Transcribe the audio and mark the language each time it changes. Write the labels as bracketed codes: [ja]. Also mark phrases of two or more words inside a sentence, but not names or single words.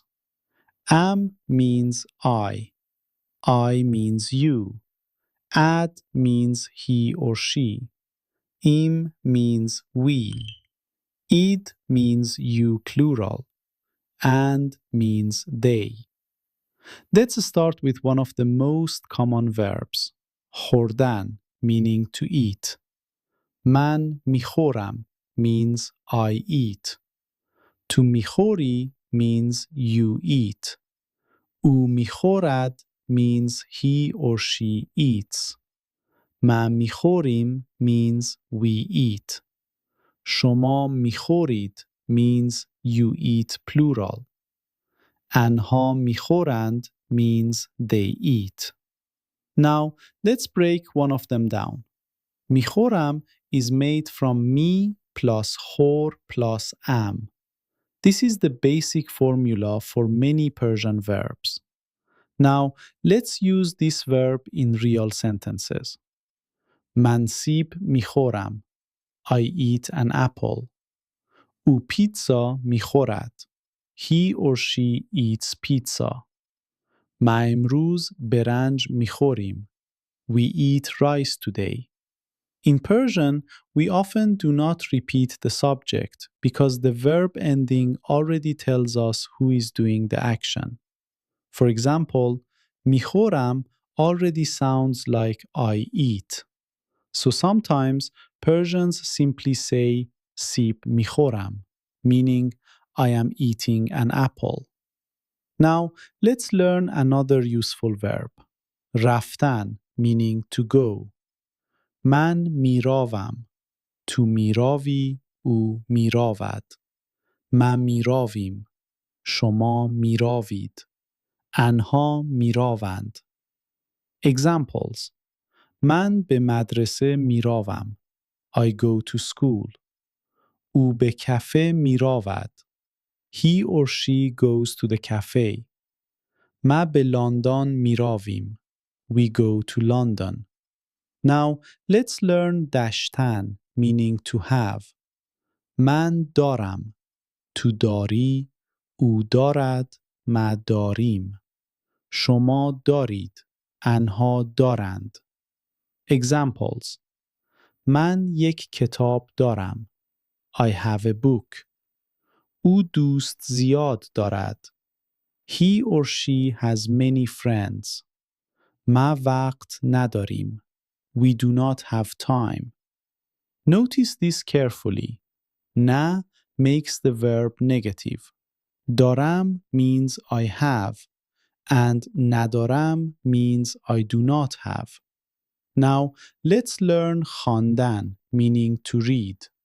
[en] Am means I means you, ad means he or she, im means we, id means you plural, and means they. Let's start with one of the most common verbs, khordan, meaning to eat. [fa] من میخورم [en] means I eat. [fa] تو میخوری [en] means you eat. [fa] او میخورد [en] means he or she eats. [fa] ما میخوریم [en] means we eat. [fa] شما میخورید [en] means you eat plural. [fa] آنها میخورند [en] means they eat. Now, let's break one of them down. میخورم is made from me plus khor plus am. This is the basic formula for many Persian verbs. Now, let's use this verb in real sentences. [fa] من سیب میخورم. [en] I eat an apple. [fa] او پیتزا میخورد. [en] He or she eats pizza. [fa] ما امروز برنج میخوریم. [en] We eat rice today. In Persian, we often do not repeat the subject because the verb ending already tells us who is doing the action. For example, میخورم already sounds like I eat. So sometimes Persians simply say [fa] سیب میخورم, [en] meaning I am eating an apple. Now, let's learn another useful verb. رفتن, meaning to go. [fa] من میروم. تو میروی, او میرود. ما میرویم. شما میروید. آنها میروند. Examples: من به مدرسه میروم. [en] I go to school. [fa] او به کافه میرود. [en] He or she goes to the cafe. [fa] ما به لندن میرویم. [en] We go to London. Now, let's learn داشتن, meaning to have. [fa] من دارم. تو داری. او دارد. ما داریم. شما دارید. آنها دارند. Examples: من یک کتاب دارم. [en] I have a book. [fa] او دوست زیاد دارد. [en] He or she has many friends. [fa] ما وقت نداریم. [en] We do not have time. Notice this carefully. نه makes the verb negative. دارم means I have, and ندارم means I do not have. Now, let's learn خواندن, meaning to read.